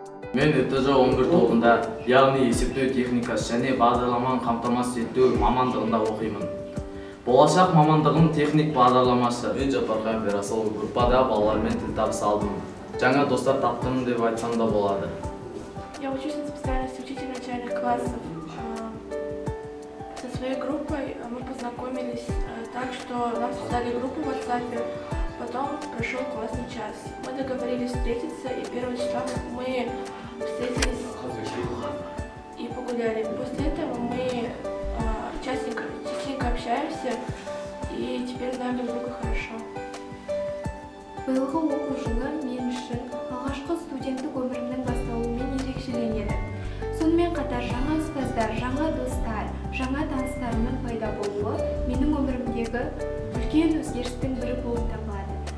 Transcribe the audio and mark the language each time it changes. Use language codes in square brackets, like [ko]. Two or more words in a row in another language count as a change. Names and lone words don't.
[kk] Мен ТЖ 11 тобында, яғни есептеу техникасы және бағдарламаны қамтамасыз ету мамандығында оқимын. Болашақ мамандығым техник бағдарламасы. Мен Жапархан Верасыл группада балалармен тіл табыса алдым. Жаңа достар таптым деп айтсам да болады. [ru] Я учусь на специальности учитель начальных классов. Со своей группой мы познакомились так, что нам создали группу в WhatsApp, потом прошел классный час. Мы договорились встретиться, и 1 числа мы встретились и погуляли. После этого мы частенько общаемся, и теперь знаем друг друга хорошо. [kk] Биылғы оқу жылы мен үшін алғашқы студенттік өмірімнің басталуымен ерекшеленеді. Сонымен қатар жаңа ұстаздар, жаңа достар, жаңа таныстарымның пайда болуы менің өмірімдегі үлкен өзгерістің бірі болып табылады.